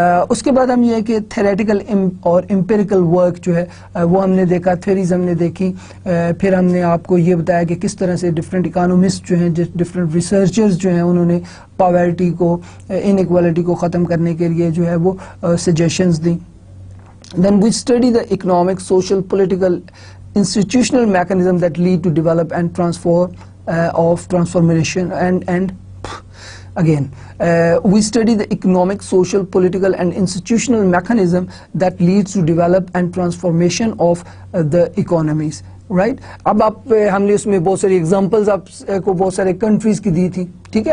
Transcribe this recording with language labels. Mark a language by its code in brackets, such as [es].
[hi] उसके बाद हम ये कि थ्योरेटिकल और एम्पिरिकल वर्क जो है वो हमने देखा, थ्योरीज हमने देखी। फिर हमने आपको ये बताया कि किस तरह से डिफरेंट इकोनॉमिस्ट जो हैं, डिफरेंट रिसर्चर्स जो हैं, उन्होंने पॉवर्टी को, इनइक्वालिटी को ख़त्म करने के लिए जो है वो suggestions the. [en] Then we study the economic, social, political, institutional mechanism that lead to develop and transformation and again we study the economic, social, political and institutional mechanism that leads to develop and transformation of the economies, right. [hi] अब आप हमने उसमें बहुत सारी examples आपको बहुत सारे countries की दी थी, ठीक है।